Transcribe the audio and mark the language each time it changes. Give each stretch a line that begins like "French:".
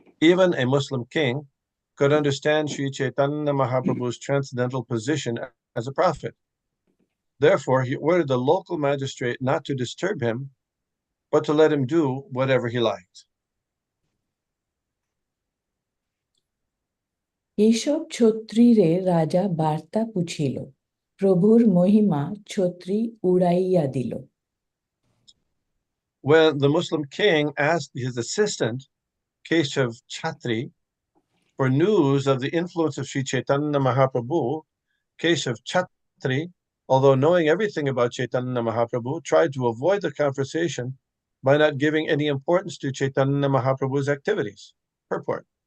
English: Even a Muslim king could understand Sri Chaitanya Mahaprabhu's transcendental position as a prophet. Therefore, he ordered the local magistrate not to disturb him, but to let him do whatever he liked.
Bangla: এইসব ছত্রীরে রাজা বার্তা পুছিল প্রভুর মহিমা ছত্রী উড়াইয়া দিল।
English: When the Muslim king asked his assistant, Keshav Chatri, for news of the influence of Sri Chaitanya Mahaprabhu, Keshav Chatri, although knowing everything about Chaitanya Mahaprabhu, tried to avoid the conversation by not giving any importance to Chaitanya Mahaprabhu's activities. Purport.